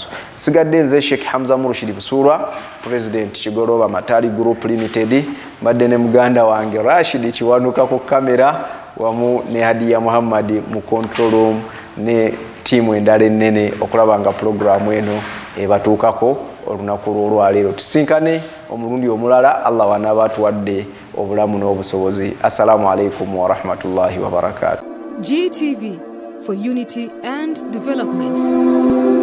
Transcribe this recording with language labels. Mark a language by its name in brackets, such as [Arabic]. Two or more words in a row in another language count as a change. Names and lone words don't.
[Ganda] Sigadde nze Sheikh Hamza Murshid Busurwa, President Kigoloba Matali Group Limited, mbadde ne muganda wange Rashid Kiwanuka ku kamera wamu ne Hadiya Muhammad mu [English] control room [Ganda] ne tiimu endala ennene okulaba nga programu eno ebatuukako olunaku lw'olwaleero. Tusinkane omulundi omulala, Allah wanaaba atuwadde obulamu n'obusobozi. [Arabic] السلام عليكم ورحمة الله وبركاته. [English] GTV, for unity and development.